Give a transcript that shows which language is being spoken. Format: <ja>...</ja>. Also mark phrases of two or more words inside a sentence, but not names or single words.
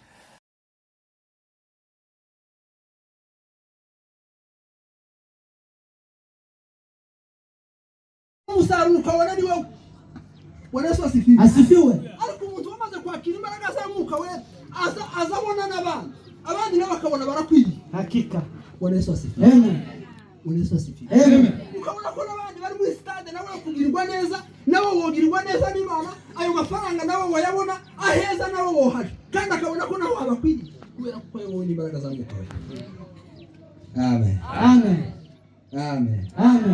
<rn>Umusaruro ukabona ni wowe.</rn> <sw>Yesu asifiwe. Asifiwe. Ariko umuntu wamaze kwakira imbaraga za Mwuka we azabona abandi nabo bakabona barakwiriye. Hakika. Yesu asifiwe. Amen. Yesu asifiwe. Amen.</sw> <rn>Ukabona ko n'abandi bari muri stade nawe kugirwa neza, nabo wogirwa neza n'Imana, ayo mafaranga nabo wayabona, aheza nabo wohari, kandi akabona ko nawe abakwiriye kubera ko yabonye imbaraga za Mwuka we. Amen. Amen. Amen. Amen.</rn>